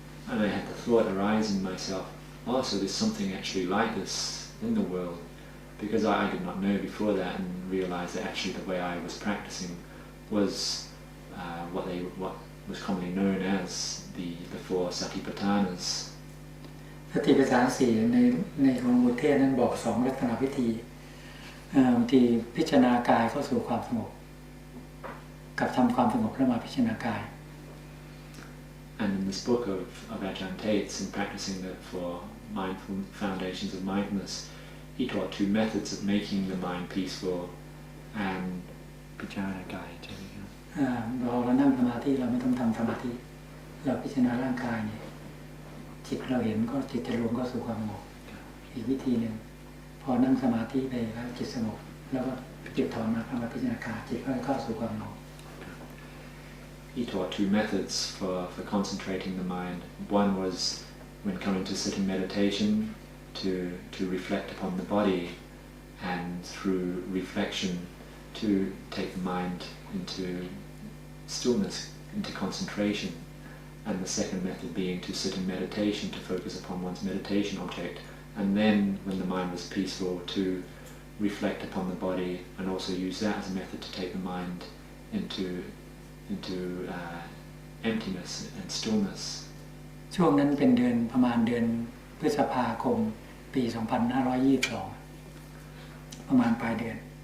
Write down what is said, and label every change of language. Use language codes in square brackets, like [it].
[en] And I had the thought arise in myself, oh, so there's something actually like this in the world, because I did not know before that and realized that actually the way I was practicing was what was commonly known as the 4 Satipatthanas. [th] สติปัฏฐาน 4ในของบุตรเทศนั้นบอก2ลักษณะวิธีที่พิจารณากายเข้าสู่ความสงบกับทำความสงบแล้วมาพิจารณากาย [en] And in this book of Ajahn Tate's, in practicing the 4 foundations of mindfulness, he taught 2 methods of making the mind peaceful and [th] พิจารณากายใช่ไหมครับ เรานั่งสมาธิเราไม่ต้องทำสมาธิเราพิจารณาร่างกายเนี่ยจิตเราเห็นก็จิตจะรวมก็สู่ความสงบอีกวิธีหนึ่งพอนั่งสมาธิไปแล้วจิตสงบแล้วก็จิตถอนมาพิจารณากายจิตก็เข้าสู่ความสงบ [en] He taught 2 methods for concentrating the mind. One was when coming to sitting meditation to reflect upon the body, and through reflection to take the mind into stillness, into concentration. And the second method being to sit in meditation, to focus upon one's meditation object, and then when the mind was peaceful to reflect upon the body and also use that as a method to take the mind into into emptiness and stillness. [th] ช่วงนั้นเป็นเดือนประมาณเดือนพฤษภาคมปี 2522 ประมาณปลายเดือน